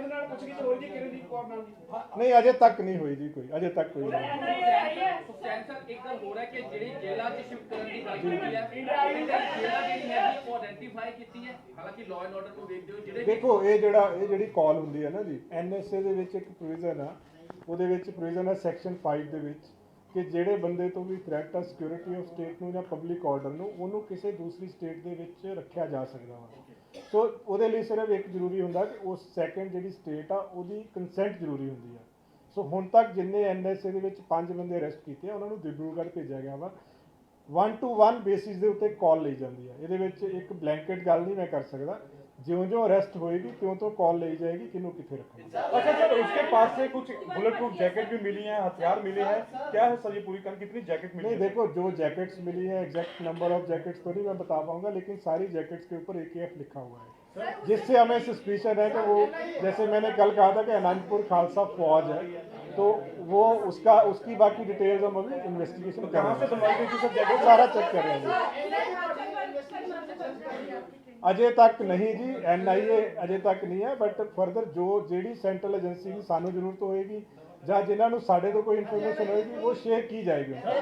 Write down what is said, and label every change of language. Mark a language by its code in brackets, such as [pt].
[hi] नहीं अजय तक नहीं हुई जी कोई, अजय तक कोई नहीं। [pa] ਸੁਖਚੈਨ ਸਰ ਇੱਕ ਗੱਲ ਹੋ ਰਿਹਾ ਕਿ ਜਿਹੜੀ ਜੇਲ੍ਹਾਂ 'ਚ ਸ਼ਿਫਟ ਕਰਨ ਦੀ ਗੱਲ ਕੀਤੀ ਹੈ, ਜੇਲ੍ਹਾਂ ਜਿਹੜੀ ਹੈ ਉਹ ਆਇਡੈਂਟੀਫਾਈ ਕੀਤੀ ਹੈ। ਹਾਲਾਂਕਿ ਲਾਅ ਐਂਡ ਆਰਡਰ ਨੂੰ ਵੇਖਦੇ ਹੋ ਜਿਹੜੇ ਦੇਖੋ ਇਹ ਜਿਹੜੀ ਕਾਲ ਹੁੰਦੀ ਹੈ ਨਾ ਜੀ, ਐਨਐਸਏ ਦੇ ਵਿੱਚ ਇੱਕ ਪ੍ਰੋਵੀਜ਼ਨ ਆ, ਉਹਦੇ ਵਿੱਚ ਪ੍ਰੋਵੀਜ਼ਨ ਹੈ ਸੈਕਸ਼ਨ 5 ਦੇ ਵਿੱਚ ਕਿ ਜਿਹੜੇ ਬੰਦੇ ਤੋਂ ਵੀ ਥ੍ਰੈਟ ਆ ਸਿਕਿਉਰਿਟੀ ਆਫ ਸਟੇਟ ਨੂੰ ਜਾਂ ਪਬਲਿਕ ਆਰਡਰ ਨੂੰ, ਉਹਨੂੰ ਕਿਸੇ ਦੂਸਰੀ ਸਟੇਟ ਦੇ ਵਿੱਚ ਰੱਖਿਆ ਜਾ ਸਕਦਾ ਵਾ। ਸੋ ਉਹਦੇ ਲਈ ਸਿਰਫ ਇੱਕ ਜ਼ਰੂਰੀ ਹੁੰਦਾ ਕਿ ਉਸ ਸੈਕੰਡ ਜਿਹੜੀ ਸਟੇਟ ਆ ਉਹਦੀ ਕੰਸੈਂਟ ਜ਼ਰੂਰੀ ਹੁੰਦੀ ਆ। ਸੋ ਹੁਣ ਤੱਕ ਜਿੰਨੇ ਐਨਐਸਏ ਦੇ ਵਿੱਚ 5 ਬੰਦੇ ਅਰੈਸਟ ਕੀਤੇ ਆ, ਉਹਨਾਂ ਨੂੰ ਦਿਬਰੂਗੜ੍ਹ ਭੇਜਿਆ ਗਿਆ ਵਾ। 1-to-1 ਬੇਸਿਸ ਦੇ ਉੱਤੇ ਕਾਲ ਲਈ ਜਾਂਦੀ ਆ। ਇਹਦੇ ਵਿੱਚ ਇੱਕ ਬਲੈਂਕਟ ਗੱਲ ਨਹੀਂ ਮੈਂ ਕਰ ਸਕਦਾ। [hi] ज्यों अरेस्ट होएगी त्यों कॉल ली जाएगी किन्हों कितने रखना। अच्छा सर, उसके पास से कुछ बुलेट प्रूफ जैकेट भी मिली है, हथियार मिले हैं, क्या है सर ये पूरी कहानी, कितनी जैकेट मिली? नहीं देखो जो जैकेट्स मिली है, एग्जैक्ट नंबर ऑफ जैकेट्स तो नहीं मैं बता पाऊंगा, लेकिन सारी जैकेट्स के ऊपर AKF लिखा हुआ है, जिससे हमें सस्पिशन है कि वो, जैसे मैंने कल कहा था कि आनंदपुर खालसा फौज है, तो वो उसकी बाकी डिटेल्स हम अभी इन्वेस्टिगेशन कर रहे हैं, सारा चेक कर रहे हैं। अजय तक नहीं जी, NIA अजय तक नहीं है, बट फर्दर जो [pa] ਜਿਹੜੀ ਸੈਂਟਰਲ ਏਜੰਸੀ ਦੀ ਸਾਨੂੰ ਜ਼ਰੂਰਤ ਹੋਏਗੀ ਜਾਂ ਜਿਨ੍ਹਾਂ ਨੂੰ ਸਾਡੇ ਤੋਂ ਕੋਈ ਇਨਫੋਰਮੇਸ਼ਨ ਹੋਏਗੀ [hi] वो शेयर की जाएगी।